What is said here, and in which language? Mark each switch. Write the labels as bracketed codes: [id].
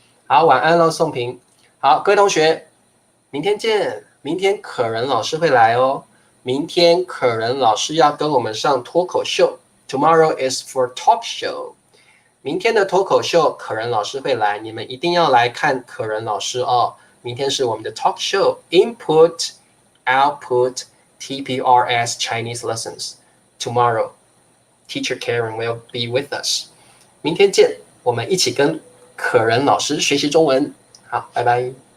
[zh] 好，晚安喽，宋平。好，各位同学，明天见。明天可人老师会来哦。明天可人老师要跟我们上脱口秀。 [en] Tomorrow is for talk show。 [zh] 明天的脱口秀，可人老师会来，你们一定要来看可人老师哦。明天是我们的 [en] talk show Input Output TPRS Chinese Lessons. Tomorrow, Teacher Karen will be with us. [zh] 明天见，我们一起跟可人老师学习中文。好，拜拜。